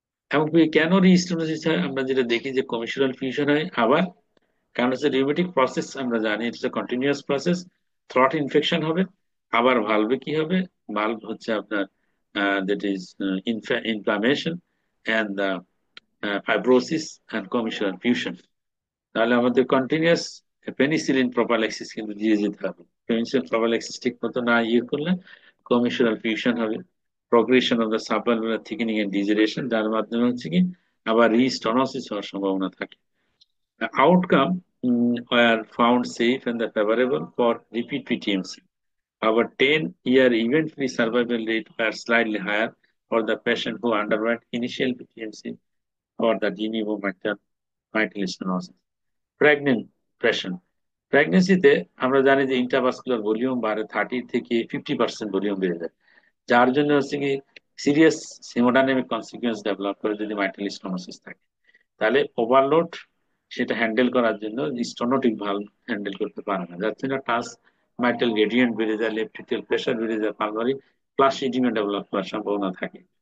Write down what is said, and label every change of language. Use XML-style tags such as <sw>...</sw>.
<bn>এবং কেন রিস্টোনোসিস হয়, আমরা যেটা দেখি যে কমিশনাল ফিউশন হয় আবার, কারণ হচ্ছে রিউমেটিক প্রসেস, আমরা জানি এটা কন্টিনিউয়াস প্রসেস, থ্রট ইনফেকশন হবে, আবার ভালভে কি হবে, ভালভ হচ্ছে আপনার</bn> <en>That is inflammation and fibrosis and commissural fusion.</en> <bn>তাহলে আমাদের কন্টিনিউয়াস পেনিসিলিন প্রোপাইলাক্সিস কিন্তু দিয়ে যেতে হবে। পেনিসিলিন প্রোপাইলাক্সিস ঠিক মতো না করলে কমিশনাল ফিউশন হবে,</bn> <en>progression of the subvalvular thickening and degeneration,</en> <bn>যার মাধ্যমে হচ্ছে কি আবার রিস্টোনোসিস হওয়ার সম্ভাবনা থাকে।</bn> <en>The outcome were found safe and favorable for repeat PTMC. Our 10-year event-free survival rate were slightly higher for the patient who underwent initial PTMC for the de novo mitral stenosis. Pregnant patient.</en> <bn>প্রেগনেন্সিতে আমরা জানি যে intravascular volume বাড়ে, 30 থেকে 50% volume বেড়ে যায়, যার জন্য হচ্ছে কি সিরিয়াস হেমোডাইনামিক কনসিকুয়েন্স ডেভেলপ করে যদি মাইট্রাল স্টেনোসিস থাকে। তাহলে ওভারলোড সেটা হ্যান্ডেল করার জন্য স্টোনোটিক ভালভ হ্যান্ডেল করতে পারে না, যার জন্য টাস মাইট্রাল গ্রেডিয়েন্ট বেড়ে যায়, লেফট এট্রিয়াল প্রেসার বেড়ে যায়, পালমারি প্লাস ইডিমা ডেভেলপ করার সম্ভাবনা থাকে।</bn>